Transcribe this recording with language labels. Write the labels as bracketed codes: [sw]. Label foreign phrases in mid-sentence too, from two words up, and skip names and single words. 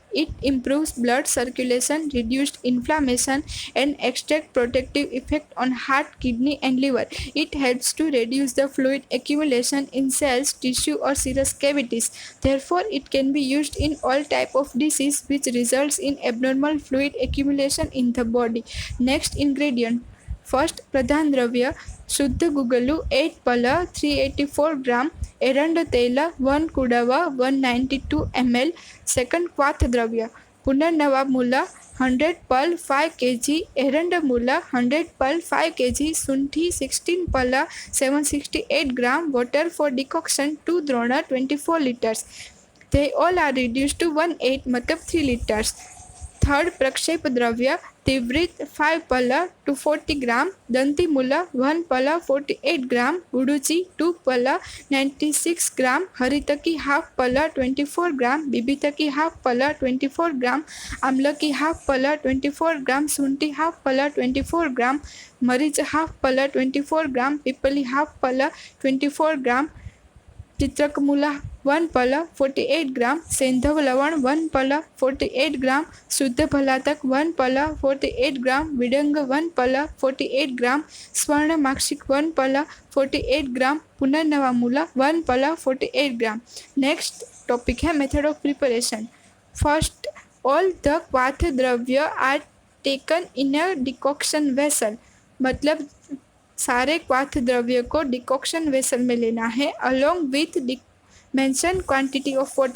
[en] It improves blood circulation, reduces inflammation and extract protective effect on heart, kidney and liver. It helps to reduce the fluid accumulation in cells, tissue or serous cavities. Therefore, it can be used in all type of disease which results in abnormal fluid accumulation in the body. Next ingredient. First [hi] प्रधान द्रव्य शुद्ध गुगलु 8 पला 384 ग्राम एरंड तेल 1 कुडवा 192 ml. सेकंड क्वाथ द्रव्य पुनर्नवा मूला 100 पल 5 kg एरंड मूला 100 पल 5 kg शुंठी 16 पला 768 ग्राम [en] water for decoction [hi] 2 द्रोणा 24 liters. [en] They all are reduced to 1/8 मतलब 3 liters. [hi] थर्ड प्रक्षेप द्रव्य तीव्रित 5 पला 240 ग्राम दंती मूला 1 पला 48 ग्राम उडुची 2 पला 96 ग्राम हरितकी हाफ पला 24 ग्राम बिबितकी हाफ पला 24 ग्राम आम्लकी हाफ पला 24 ग्राम शुंठी हाफ पला 24 ग्राम मरीच हाफ पला 24 ग्राम पिपली हाफ पला 24 ग्राम चित्रकमूला 1 पला 48 ग्राम सेंधव लवण 1 पला 48 ग्राम शुद्ध भलातक 1 पला 48 ग्राम विडंग 1 पला 48 ग्राम स्वर्ण माक्षिक 1 पला 48 ग्राम पुनर्नवा मूला 1 पला 48 ग्राम. [en] Next topic है Method of preparation. First all the [hi] क्वाथ द्रव्य [en] are taken in a decoction vessel. [hi] मतलब सारे क्वाथ द्रव्य को [en] decoction vessel [hi] में लेना है [en] along with mention quantity of water.